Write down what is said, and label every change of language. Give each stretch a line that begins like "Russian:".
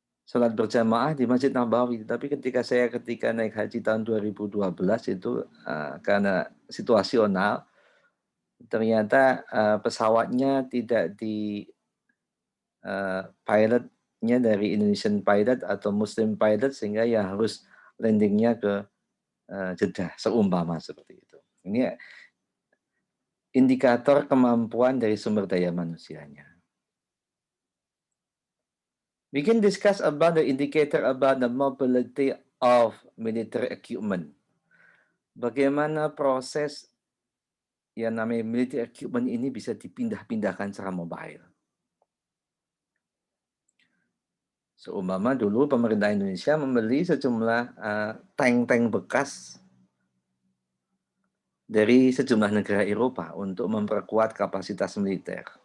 Indonesian: sholat berjamaah di Masjid Nabawi. Tapi ketika naik haji tahun 2012 itu karena situasional, ternyata pesawatnya tidak di pilotnya dari
English: Indonesian pilot
Indonesian: atau
English: Muslim pilot,
Indonesian: sehingga ya harus landingnya ke Jeddah, seumpama seperti itu. Ini indikator kemampuan dari sumber daya manusianya.
English: We can discuss about the indicator about the mobility of military equipment.
Indonesian: Bagaimana proses yang namanya military equipment ini bisa dipindah-pindahkan secara mobile. Seumpama dulu pemerintah Indonesia membeli sejumlah tank-tank bekas dari sejumlah negara Eropa untuk memperkuat kapasitas militer.